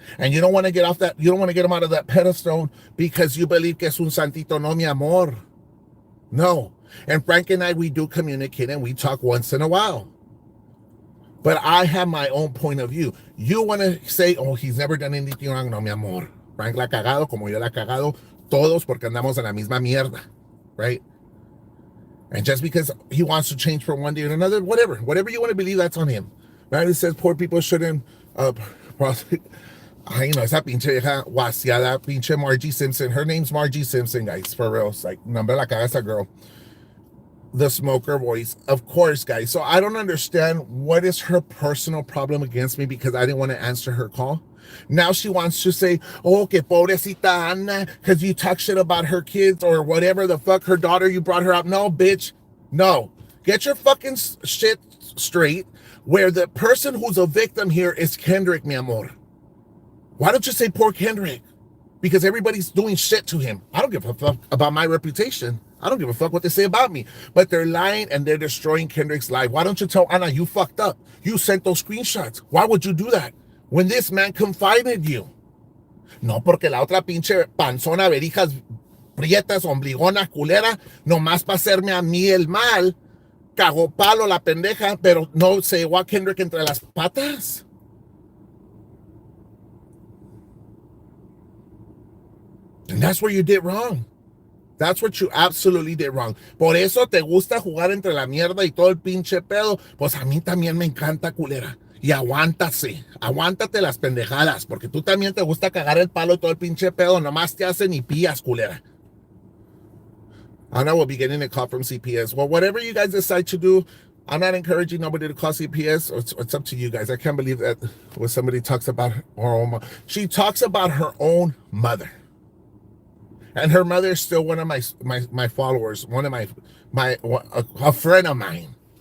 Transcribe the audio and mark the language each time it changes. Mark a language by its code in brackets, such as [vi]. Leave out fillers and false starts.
[en] And you don't want to get off that, you don't want to get him out of that pedestal because you believe [es] que es un santito. No, mi amor. No. [en] And Frank and I, we do communicate and we talk once in a while. But I have my own point of view. You want to say, oh, he's never done anything wrong. [es] No, mi amor. Frank la ha cagado como yo la he cagado. Todos porque andamos en la misma mierda. [en] Right? And just because he wants to change from one day to another, whatever you want to believe, that's on him. Right? It says poor people shouldn't, [es] ay, no, esa pinche vieja guasiada, pinche Margie Simpson. [en] Her name's Margie Simpson, guys, for real. It's like, [es] nombre la caga esa [en] girl. The smoker voice, of course, guys. So I don't understand what is her personal problem against me because I didn't want to answer her call. Now she wants to say, oh, [es] que pobrecita [en] Ana, because you talk shit about her kids or whatever the fuck, her daughter, you brought her up. No, bitch. No. Get your fucking shit straight where the person who's a victim here is Kendrick, [es] mi amor. [en] Why don't you say poor Kendrick? Because everybody's doing shit to him. I don't give a fuck about my reputation. I don't give a fuck what they say about me. But they're lying and they're destroying Kendrick's life. Why don't you tell Ana you fucked up? You sent those screenshots. Why would you do that? When this man confided you. [es] No, porque la otra pinche panzona, verijas, prietas, ombligona, culera, nomás para hacerme a mí el mal, cagó palo la pendeja, pero no se llevó a Kendrick entre las patas. [en] And that's where you did wrong. That's what you absolutely did wrong. [es] Por eso te gusta jugar entre la mierda y todo el pinche pedo. Pues a mí también me encanta, culera. Y aguántate las pendejadas, porque tú también te gusta cagar el palo y todo el pinche pedo, nomás te hacen y pías, culera. [en] Ana will be getting a call from CPS. Well, whatever you guys decide to do, I'm not encouraging nobody to call CPS. It's up to you guys. I can't believe that when somebody talks about her own mother. She talks about her own mother. And her mother is still one of my followers, one of my a friend of mine.